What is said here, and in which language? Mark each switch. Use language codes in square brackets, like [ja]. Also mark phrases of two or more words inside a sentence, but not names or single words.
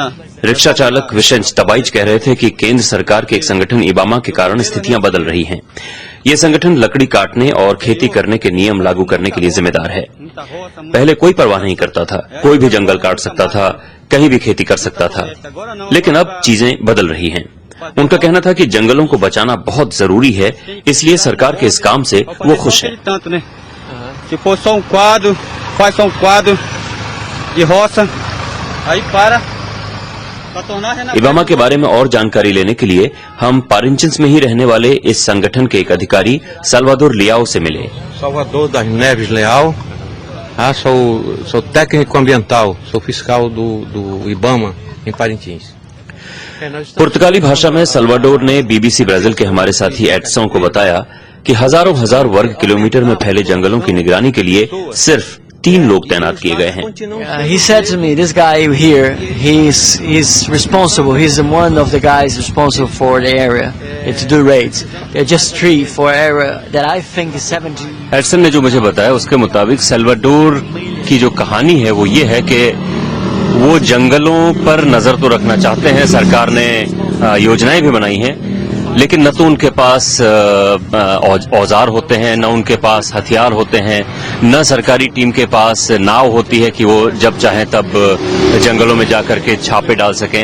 [hi] रिक्शा चालक विशेंच तबाइच कह रहे थे कि केंद्र सरकार के एक संगठन इबामा के कारण स्थितियां बदल रही हैं। ये संगठन लकड़ी काटने और खेती करने के नियम लागू करने के लिए जिम्मेदार है। पहले कोई परवाह नहीं करता था, कोई भी जंगल काट सकता था, कहीं भी खेती कर सकता था, लेकिन अब चीजें बदल रही हैं। उनका कहना था कि जंगलों को बचाना बहुत जरूरी है, इसलिए सरकार के इस काम से वो खुश है। [pt] Se for só quadro, faz só quadro de roça, aí para tornar renascer. [hi] इबामा के बारे में और जानकारी लेने के लिए हम पारिंचिंस में ही रहने वाले इस संगठन के एक अधिकारी साल्वादोर लियाओ से मिले। [pt] Salvador das Neves Leal, sou técnico ambiental, sou fiscal do Ibama em Parintins. [hi] पुर्तगाली भाषा में सल्वाडोर ने बीबीसी ब्राजील के हमारे साथी एडसन को बताया कि हजारों हजार वर्ग किलोमीटर में फैले जंगलों की निगरानी के लिए सिर्फ 3 लोग तैनात किए गए हैं। [en] He said to me, this guy here, he's responsible. He's one of the guys responsible for the area to do raids. There are just 3 for area that I think is 70. [hi] एडसन ने जो मुझे बताया उसके मुताबिक सल्वाडोर की जो कहानी है वो ये है कि वो जंगलों पर नजर तो रखना चाहते हैं, सरकार ने योजनाएं भी बनाई हैं, लेकिन न तो उनके पास औजार होते हैं, न उनके पास हथियार होते हैं, न सरकारी टीम के पास नाव होती है कि वो जब चाहें तब जंगलों में जाकर के छापे डाल सकें।